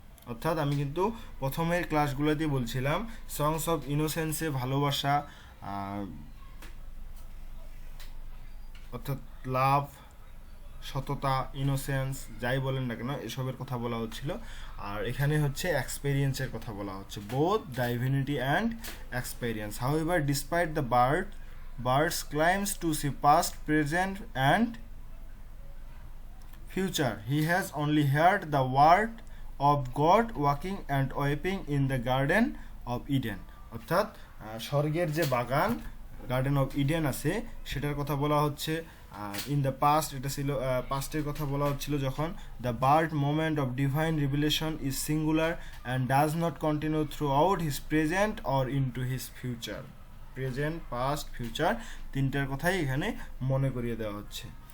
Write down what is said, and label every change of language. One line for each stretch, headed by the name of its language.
Bangla: অর্থাৎ আমি কিন্তু প্রথমের ক্লাসগুলোতে বলছিলাম সংস অফ ইনোসেন্সে ভালোবাসা, অর্থাৎ লাভ, সততা, ইনোসেন্স যাই বলেন না কেন এসবের কথা বলা হচ্ছিল, আর এখানে হচ্ছে এক্সপেরিয়েন্সের কথা বলা হচ্ছে, both divinity and experience.
English: however despite the birds climbs to see past, present and future, he has only heard the word of God walking and weeping in the garden of Eden,
Bangla: অর্থাৎ স্বর্গের যে বাগান garden of Eden আছে সেটার কথা বলা হচ্ছে।
English: in the past,
Bangla: এটা ছিল পাস্টের কথা বলা হচ্ছিল যখন
English: The bird moment of divine revelation is singular and does not continue through his present or into his future.
Bangla: Present, past, future তিনটার কথাই এখানে মনে করিয়ে দেওয়া হচ্ছে।